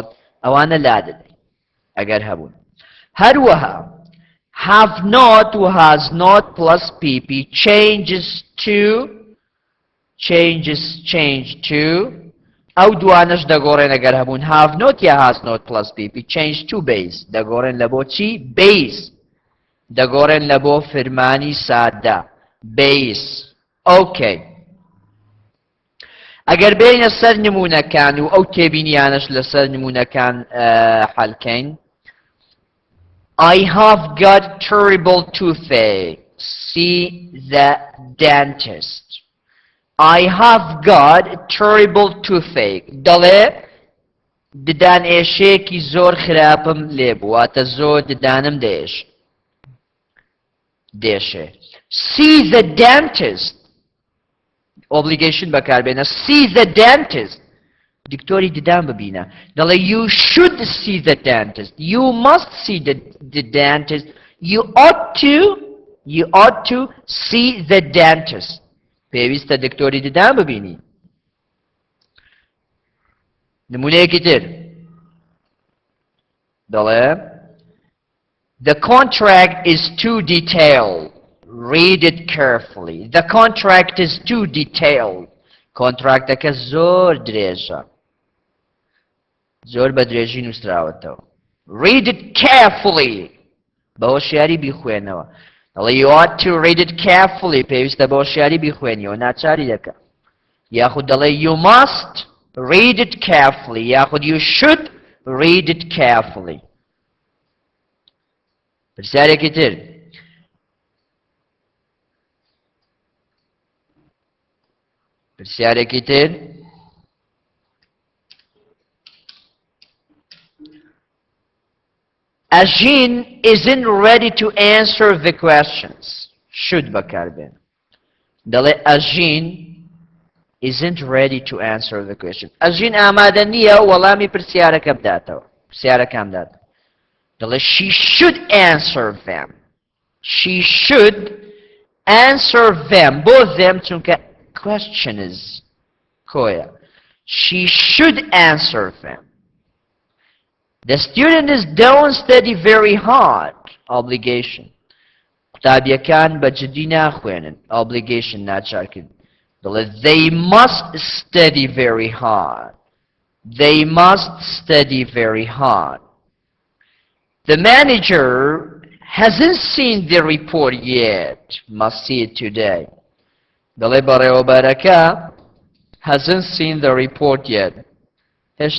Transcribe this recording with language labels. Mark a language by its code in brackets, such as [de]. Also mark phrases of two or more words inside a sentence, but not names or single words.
[ckb] ئەوانە لادە. ئەگەر هەبوون. هەروەها. [en] Have not who has not plus pp changes change to. [ckb] ئەو دوانش دەگۆڕێن ئەگەر هەبوون [en] have not [ckb] یا [en] has not plus pp change to base [ckb] دەگۆڕێن لە بۆ چی؟ base دەگۆڕێن لە بۆ فرمانی سادە base. [en] okay. [ckb] ئەگەر بێنە سەر نمونەکان و ئەو تێبینیانش لەسەر نمونەکان حەلکەین. [en] I have got terrible toothache. See the dentist. I have got terrible toothache. [ckb] دەڵێ ددان ئێشەیەکی زۆر خراپم لێ بوو. واتە زۆر ددانم دێشێ. [en] See the dentist. Obligation بەکاربێنە. See the dentist. [ckb] دکتۆری ددان ببینە. [en] دەڵێ you should see the dentist. You must see the dentist. You ought to see the dentist. [ckb] پێویستە دکتۆری ددان ببینی. نمونەیەکی تر دەڵێ [en] The contract is too detailed. Read it carefully. The contract is too detailed. [ckb] کۆنتراکتەکە زۆر درێژە. زۆر بە درێژی نووسراوەتەوە. [en] Read it carefully. [ckb] بە هۆشیاری بیخوێنەوە. [en] You ought to read it carefully. [ckb] پێویستە بە هۆشیاری بیخوێنیەوە ناچاری دەکە. یاخود دەڵێ [en] you must read it carefully. یاخود you should read it carefully. [ckb] پرسیارێکی تر. پرسیارێکی تر. [en] Ajin isn't ready to answer the questions. Should [ckb] بەکاربێن. دەڵێ [en] Ajin isn't ready to answer the questions. [ckb] Ajin ئامادە نییە وەڵامی پرسیارەکە بداتەوە. پرسیارەکان بداتەوە. [en] دەڵێ she should answer them. She should answer them. Both them چونکە question is کۆیە. She should answer them. The students don't study very hard. Obligation. [ckb] قوتابیەکان بە جدی ناخوێنن. Obligation ناچارکردن. [en] They must study very hard. They must study very hard. The manager hasn't seen the report yet. Must see it today. [ckb] دەڵێ بەڕێوەبەرەکە [en] hasn't seen the report yet.